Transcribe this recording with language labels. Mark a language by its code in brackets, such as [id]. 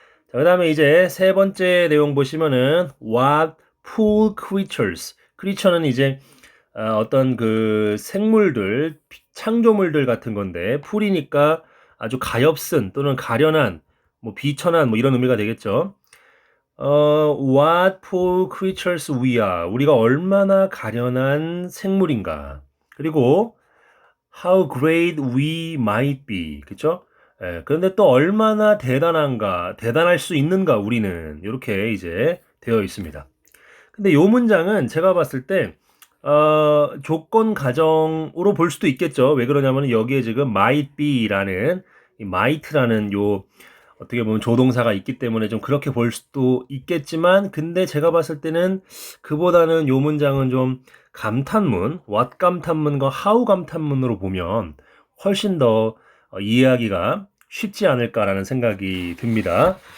[ko] 자, 그 다음에 이제 세 번째 내용 보시면은 [en] what pool creatures. [ko] creature는 이제 어떤 그 생물들, 창조물들 같은 건데 풀이니까 아주 가엾은 또는 가련한, 뭐 비천한 뭐 이런 의미가 되겠죠. [en] What poor creatures we are. [ko] 우리가 얼마나 가련한 생물인가. [en] 그리고 how great we might be. [ko] 그쵸? 예, 그런데 또 얼마나 대단한가, 대단할 수 있는가 우리는 이렇게 이제 되어 있습니다. 근데 요 문장은 제가 봤을 때 조건 가정으로 볼 수도 있겠죠. 왜 그러냐면 여기에 지금 might be라는 이 might라는 요 어떻게 보면 조동사가 있기 때문에 좀 그렇게 볼 수도 있겠지만 근데 제가 봤을 때는 그보다는 요 문장은 좀 감탄문, what 감탄문과 how 감탄문으로 보면 훨씬 더 이해하기가 쉽지 않을까라는 생각이 듭니다.